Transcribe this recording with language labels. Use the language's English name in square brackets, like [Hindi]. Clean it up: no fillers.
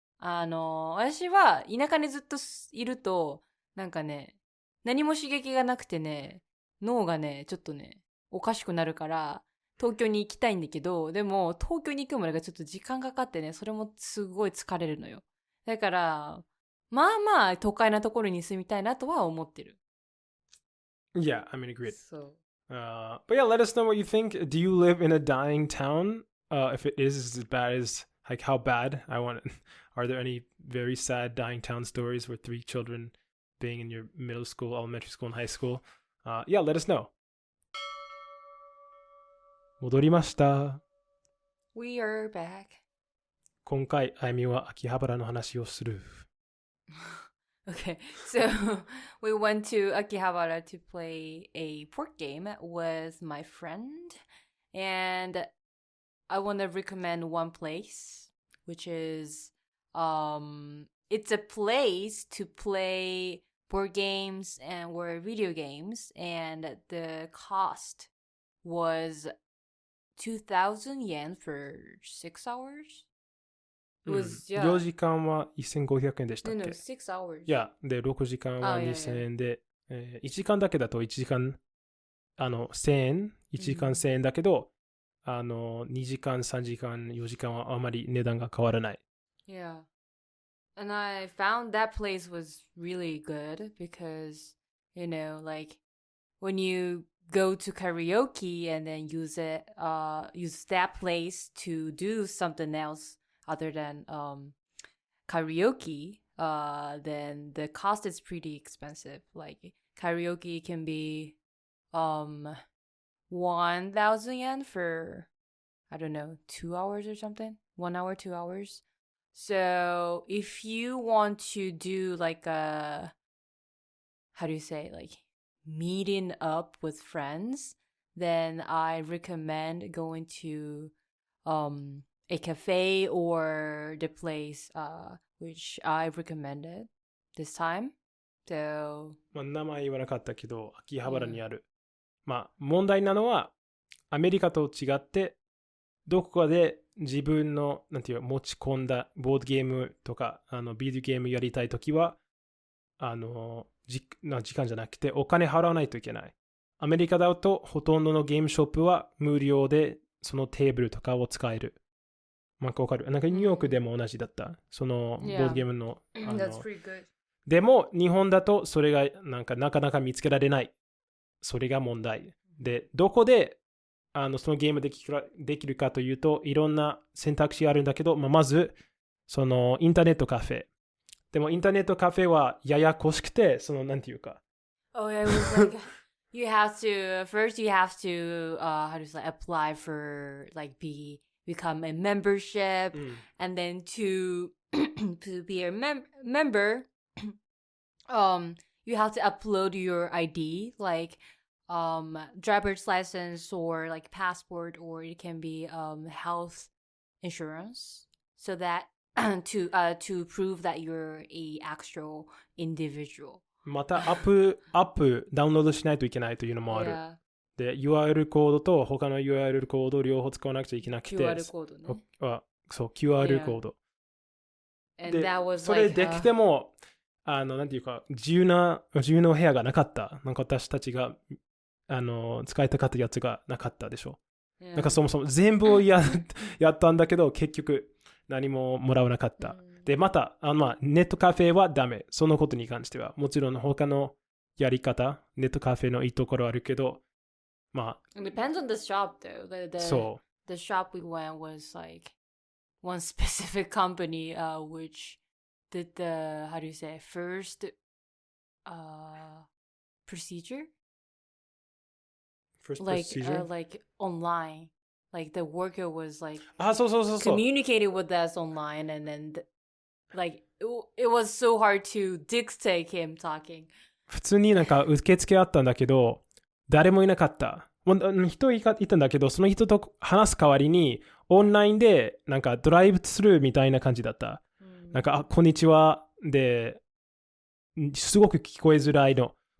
[Japanese] 私は田舎にずっといると、なんかね、何も刺激がなくてね、脳がね、ちょっとね、おかしくなるから、東京に行きたいんだけど、でも東京に行くまでがちょっと時間かかってね、それもすごい疲れるのよ。だから、まあまあ都会なところに住みたいなとは思ってる。 [English] Yeah, I mean, agreed. So. But yeah, let us know what you think. Do you live in a dying town? If it is as bad as, like, how bad? Are there any very sad dying town stories with 3 children being in your middle school, elementary school, and high school? Yeah, let us know. [Japanese] 戻りました。 [English] We are back. [Japanese] 今回、あゆみは秋葉原の話をする。 [English] Okay, so we went to Akihabara to play a board game with my friend, and I want to recommend one place, which is it's a place to play board games and or video games, and the cost was 2,000 yen for 6 hours. It was, yeah. [Japanese] 4時間は1500円でしたっけ [English] No, 6 hours. [Japanese] いや、で、6時間は2000円で、1時間だけだと1時間、1000円 ?1 時間1000円だけど、2時間、3時間、4時間はあまり値段が変わらない。 [English] Yeah. And I found that place was really good because, you know, like, when you go to karaoke and then use that place to do something else other than karaoke, then the cost is pretty expensive. Like karaoke can be 1,000 yen for, I don't know, 2 hours or something. 1 hour, 2 hours. So if you want to do like a, how do you say, like meeting up with friends, then I recommend going to a cafe or the place which I recommended this time. So [Japanese] まあ、名前言わなかったけど、秋葉原にある。まあ、問題なのは、アメリカと違って、どこかで自分の、なんていう持ち込んだボードゲームとか、ビデオゲームやりたいときは、時間じゃなくてお金払わないといけない。アメリカだとほとんどのゲームショップは無料でそのテーブルとかを使える。なんかわかる？なんかニューヨークでも同じだった。そのボードゲームの。 [English] That's pretty good. [Japanese] でも日本だとそれがなかなか見つけられない。それが問題。で、どこでそのゲームできるかというと、いろんな選択肢あるんだけど、まず、そのインターネットカフェ。でもインターネットカフェはややこしくて、そのなんていうか。 [English] Oh yeah, it was like you have to how to say apply for like become a membership, and then to be a member, you have to upload your ID, like driver's license or like passport, or it can be health insurance, so that to prove that you're a actual individual. [Japanese] またアップダウンロードしないといけないというのもある。 [English] Yeah. [Japanese] で、URL コードと他の URL コードを両方使わなくちゃいけなくて。 QR コードね。そう、QR コード。 [English] And [Japanese] で、 [English] that was [Japanese] それ [English] like, [Japanese] できても、なんていうか、自由な部屋がなかった。なんか私たちが、使いたかったやつがなかったでしょ。 [English] yeah. [Japanese] なんかそもそも全部をやったんだけど、結局何ももらわなかった。で、また、ネットカフェはダメ。そのことに関しては。もちろん他のやり方、ネットカフェのいいところあるけど、 [English] It depends on the shop though. The shop we went was like one specific company which did the, how do you say, first procedure? First like, procedure? like online. Like the worker was like [Japanese] そう。 [English] communicating with us online, and then like it was so hard to dictate him talking. [Japanese] 普通になんか受付あったんだけど、誰もいなかった。人いたんだけど、その人と話す代わりに、オンラインでなんかドライブスルーみたいな感じだった。なんか、こんにちは。で、すごく聞こえづらいの。